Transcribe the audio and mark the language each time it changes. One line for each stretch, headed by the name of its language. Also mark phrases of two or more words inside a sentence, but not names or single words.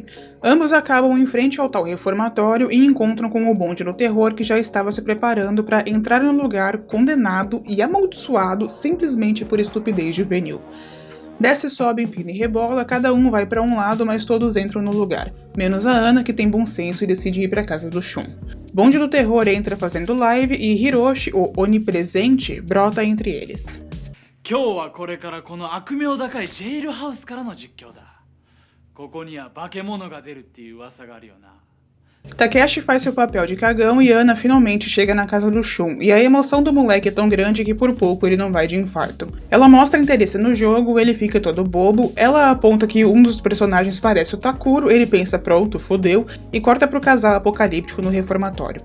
Portuguese: Ambos acabam em frente ao tal reformatório e encontram com o bonde do terror que já estava se preparando para entrar no lugar condenado e amaldiçoado simplesmente por estupidez juvenil. Desce, sobe, empina e rebola, cada um vai para um lado, mas todos entram no lugar, menos a Ana, que tem bom senso e decide ir para casa do Shun. Bonde do terror entra fazendo live e Hiroshi, o onipresente, brota entre eles.
Japanese: 今日はこれからこの悪名高いジェイルハウスからの実況だ。ここには化け物が出るっていう噂があるよな。
Portuguese: Takeshi faz seu papel de cagão e Ana finalmente chega na casa do Shun, e a emoção do moleque é tão grande que por pouco ele não vai de infarto. Ela mostra interesse no jogo, ele fica todo bobo, ela aponta que um dos personagens parece o Takuro, ele pensa pronto, fodeu, e corta pro casal apocalíptico no reformatório.